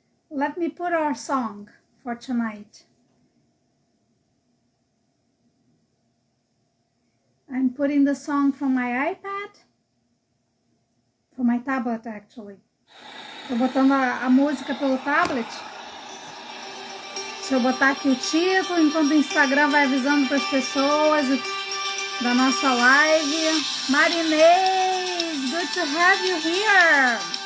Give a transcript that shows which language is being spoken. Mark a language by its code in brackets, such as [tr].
[en] Let me put our song for tonight. I'm putting the song from my iPad. From my tablet, actually. [pt] Tô botando a música pelo tablet. Deixa eu botar aqui o título, enquanto o Instagram vai avisando para as pessoas da nossa live. [en] Marinês, good to have you here.